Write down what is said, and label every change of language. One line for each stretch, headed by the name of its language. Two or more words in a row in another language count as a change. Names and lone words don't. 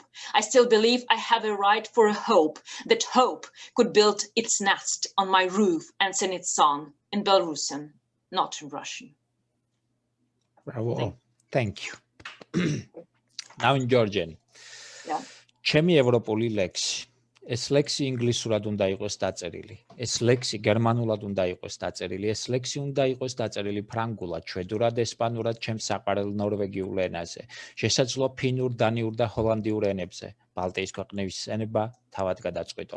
English: I still believe I have a right for a hope, that hope could build its nest on my roof and sing its song in Belarusian, not in Russian. Bravo. Thank you. Now in Georgian. Yeah.
Georgian: Ჩემი ევროპული ლექსი. ეს ლექსი ინგლისურად უნდა იყოს დაწერილი. ეს ლექსი გერმანულად უნდა იყოს დაწერილი. ეს ლექსი უნდა იყოს დაწერილი ფრანგულად, შვედურად, ესპანურად, ჩემს საყვარელ ნორვეგიულ ენაზე. შესაძლოა ფინურ, დანიურ და ჰოლანდიურ ენებზე. ბალტიის ქვეყნების ენება თავად გადაწყვეტონ.